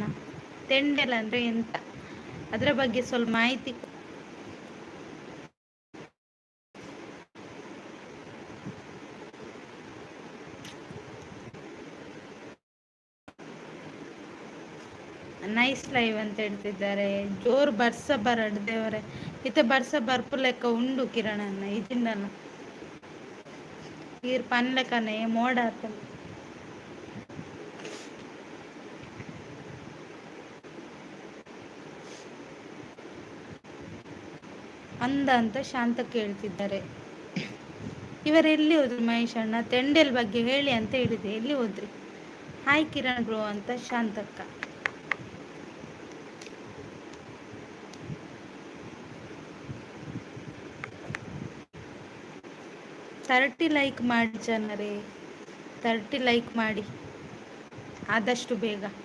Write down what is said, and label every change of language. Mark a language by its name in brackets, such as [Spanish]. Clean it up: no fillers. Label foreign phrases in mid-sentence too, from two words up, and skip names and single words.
[Kannada] ತೆಂಡೆಲ್ ಅಂದ್ರೆ ಎಂತ, ಅದರ ಬಗ್ಗೆ ಸ್ವಲ್ಪ ಮಾಹಿತಿ. [English] nice live [Kannada] ಅಂತ ಹೇಳ್ತಿದ್ದಾರೆ. [Tulu] ಜೋರ್ ಬರ್ಸ ಬರಡ್ದೇವ್ರೆ ಇತ ಬರ್ಸ ಬರ್ಪು ಲೆಕ್ಕ ಉಂಡು ಕಿರಣನ್ನ ಇದನ್ನ ಈರ್ ಪನ್ ಲೆಕ್ಕನೆ ಮೋಡ ಆತ. [Kannada] ಅಂದ ಅಂತ ಶಾಂತ ಕೇಳ್ತಿದ್ದಾರೆ. ಇವರೆಲ್ಲಿ ಹೋದ್ರು ಮಹೇಶ್ ಅಣ್ಣ? ತೆಂಡೆಲ್ ಬಗ್ಗೆ ಹೇಳಿ ಅಂತ ಹೇಳಿದೆ, ಎಲ್ಲಿ ಹೋದ್ರಿ? ಹಾಯ್ ಕಿರಣ್ ಬ್ರೋ ಅಂತ ಶಾಂತಕ್ಕ. [English] thirty like [Kannada] ಮಾಡಿ ಜನರೇ, 30 ಲೈಕ್ ಮಾಡಿ ಆದಷ್ಟು ಬೇಗ.